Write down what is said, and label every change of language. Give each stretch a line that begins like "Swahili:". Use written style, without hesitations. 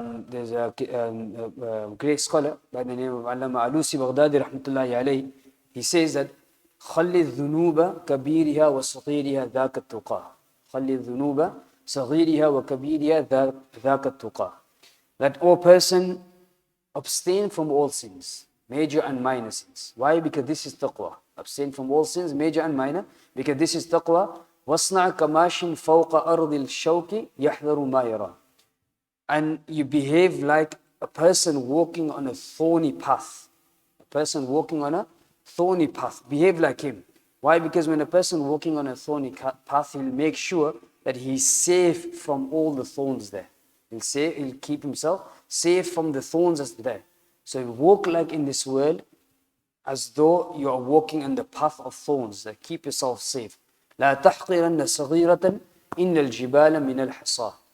English: There's a great scholar by the name of Allama Alusi Baghdadi rahmatullahi alayhi. He says that
Arabic: خلي الذنوب كبيرها وصغيرها ذاك التقى. خلي الذنوب صغيرها وكبيرها ذاك التقى.
English: That all person abstain from all sins, major and minor sins. Why? Because this is taqwa. Abstain from all sins, major and minor, because this is taqwa.
Arabic: وَاصْنَعْ كَمَاشٍ فَوْقَ أَرْضِ الشَّوْكِ يَحْذَرُ مَا يَرَى.
English: And you behave like a person walking on a thorny path. A person walking on a thorny path. Behave like him. Why? Because when a person walking on a thorny path, he'll make sure that he's safe from all the thorns there. He'll keep himself safe from the thorns that's there. So walk like in this world as though you are walking on the path of thorns. That keep yourself safe.
Arabic: لا تحقرن صغيرة إن الجبال من الحصى.